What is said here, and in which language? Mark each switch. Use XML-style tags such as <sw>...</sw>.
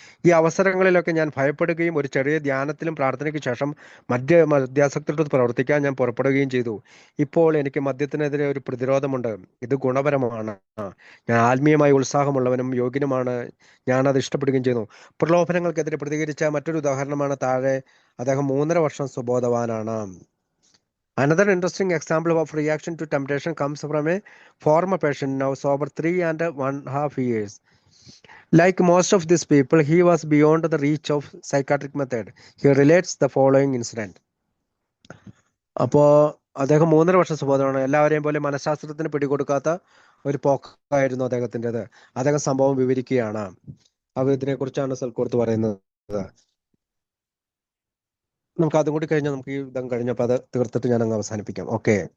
<ml>ഈ അവസരങ്ങളിലൊക്കെ ഞാൻ ഭയപ്പെടുകയും ഒരു ചെറിയ ധ്യാനത്തിലും പ്രാർത്ഥനയ്ക്ക് ശേഷം മദ്യാസക്തരോട് പ്രവർത്തിക്കാൻ ഞാൻ പുറപ്പെടുകയും ചെയ്തു. ഇപ്പോൾ എനിക്ക് മദ്യത്തിനെതിരെ ഒരു പ്രതിരോധമുണ്ട്. ഇത് ഗുണപരമാണ്. ഞാൻ ആത്മീയമായി ഉത്സാഹമുള്ളവനും യോഗ്യനുമാണ്. ഞാനത് ഇഷ്ടപ്പെടുകയും ചെയ്യുന്നു. പ്രലോഭനങ്ങൾക്കെതിരെ പ്രതികരിച്ച മറ്റൊരു ഉദാഹരണമാണ് താഴെ. അദ്ദേഹം 3.5 വർഷം സുബോധവാനാണ്.</ml> <en>Another interesting example of reaction to temptation comes from a former patient now sober 3.5 years. Like most of these people, he was beyond the reach of psychiatric method. He relates the following incident.</en> <ml>അപ്പോൾ അദ്ദേഹം 3.5 വർഷം സുബോധമാണ്. എല്ലാവരെയും പോലെ മനഃശാസ്ത്രത്തിന് പിടികൊടുക്കാത്ത ഒരു പോക്കായിരുന്നു അദ്ദേഹത്തിൻ്റെത്. അദ്ദേഹം സംഭവം വിവരിക്കുകയാണ്. ഇതിനെ കുറിച്ചാണ് സൽക്കോർത്ത് പറയുന്നത്. നമുക്ക് അതും കൂടി കഴിഞ്ഞാൽ നമുക്ക് ഈ ഇതം കഴിഞ്ഞപ്പോൾ അത് തീർത്തിട്ട് ഞാൻ അങ്ങ് അവസാനിപ്പിക്കാം. ഓക്കെ.</ml>